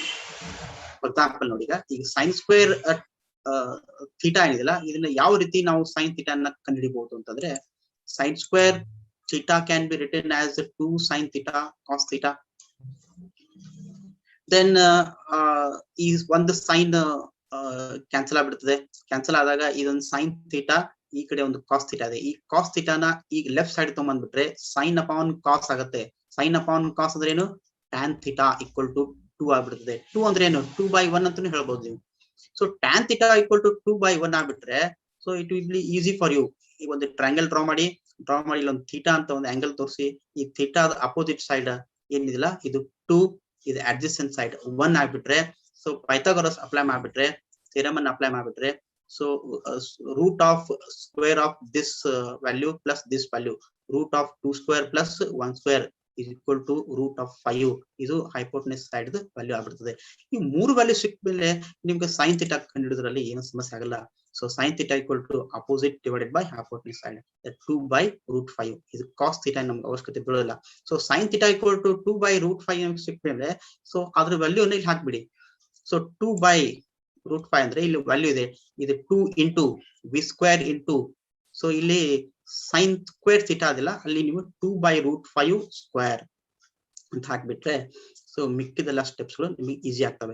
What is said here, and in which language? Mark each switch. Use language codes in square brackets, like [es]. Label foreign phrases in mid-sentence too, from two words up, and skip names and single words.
[en] for example [kn] ನೋಡಿ, ಈಗ [en] sin square θ [kn] ಏನಿದೆಲ್ಲ ಇದನ್ನ ಯಾವ ರೀತಿ ನಾವು sin θ ಅನ್ನ ಕಂಡುಹಿಡಿಬಹುದು ಅಂತಂದ್ರೆ [en] sin square θ can be written as 2 sin θ cos θ. [kn] ದೆನ್ ಈ ಒಂದು ಸೈನ್ ಕ್ಯಾನ್ಸಲ್ ಆಗ್ಬಿಡ್ತದೆ. ಕ್ಯಾನ್ಸಲ್ ಆದಾಗ ಇದೊಂದು sin θ, ಈ ಕಡೆ ಒಂದು cos θ ಇದೆ. ಈ cos θ ನ ಈಗ [en] left side [kn] ತಗೊಂಡ್ಬಿಟ್ರೆ [en] sin upon cos [kn] ಆಗುತ್ತೆ. [en] sin upon cos [kn] ಅಂದ್ರೆ ಏನು tan θ = 2 ಆಗ್ಬಿಡ್ತದೆ. 2 ಅಂದ್ರೆ ಏನು 2/1 ಅಂತಾನು ಹೇಳ್ಬೋದು ನೀವು. ಸೊ tan θ = 2/1 ಆಗ್ಬಿಟ್ರೆ ಸೊ [en] it will be easy for you. [kn] ಈಗ ಒಂದು ಟ್ರಯಾಂಗಲ್ ಡ್ರಾ ಮಾಡಿ ಇಲ್ಲೊಂದು θ ಅಂತ ಒಂದು ಆಂಗಲ್ ತೋರಿಸಿ ಈ θ [en] opposite side [kn] ಏನಿದಿಲ್ಲ ಇದು 2, ಇದು [en] adjacent side [kn] 1 ಆಗ್ಬಿಟ್ರೆ ಸೊ ಪೈಥಾಗೋರಸ್ ಅಪ್ಲೈ ಮಾಡ್ಬಿಟ್ರೆ ಥಿಯರಮ್ ಅನ್ನು ಅಪ್ಲೈ ಮಾಡ್ಬಿಟ್ರೆ ಸೊ [en] root of square of this value plus this value root of 2 square plus 1 square is equal to root of 5. [kn] ಇದು [en] hypotenuse side value [kn] ಆಗ್ಬಿಡ್ತದೆ. ಈ 3 ವ್ಯಾಲ್ಯೂ ಸಿಕ್ಮೇಲೆ ನಿಮ್ಗೆ sin θ ಕಂಡುಹಿಡಿದ್ರಲ್ಲಿ ಏನು ಸಮಸ್ಯೆ ಆಗಲ್ಲ. [en] ಸೊ sin θ = opposite divided by hypotenuse side 2/√5. [kn] ಇದು cos θ ನಮ್ಗೆ ಅವಶ್ಯಕತೆ ಬೀಳೋದಿಲ್ಲ. ಸೊ sin θ = 2/√5 ಸಿಕ್ಮೇಲೆ ಸೊ ಅದ್ರ ವ್ಯಾಲ್ಯೂನ ಇಲ್ಲಿ ಹಾಕ್ಬಿಡಿ. ಸೊ 2/√5 ಅಂದ್ರೆ ಇಲ್ಲಿ ವ್ಯಾಲ್ಯೂ ಇದೆ, ಇದು [en] 2 into v square into [kn] ಸೊ ಇಲ್ಲಿ [en] sin square θ [kn] ಅದಿಲ್ಲ, ಅಲ್ಲಿ ನೀವು 2/√5 ಸ್ಕ್ವೇರ್ ಅಂತ ಹಾಕ್ಬಿಟ್ರೆ ಸೊ ಸೊ ಮಿಕ್ಕಿದೆಲ್ಲ ಸ್ಟೆಪ್ಸ್ ಗಳು ನಿಮಗೆ ಈಸಿ ಆಗ್ತವೆ.